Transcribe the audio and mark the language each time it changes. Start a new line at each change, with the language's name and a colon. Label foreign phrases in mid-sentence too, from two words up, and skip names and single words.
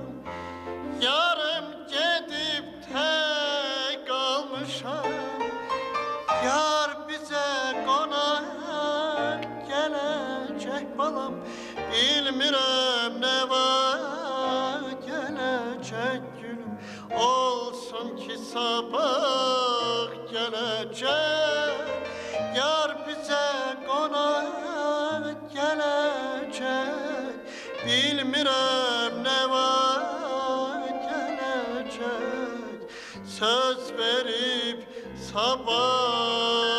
Azerbaijani: Yarım gedib tək qalmışam, yar bizə qonaq gələcək balam. Bilmirəm nə var gələcək günüm, olsun ki
Turkish: sabah gelecek. Yar bize konak gelecek, bilmirem ne var gelecek. Söz verip sabah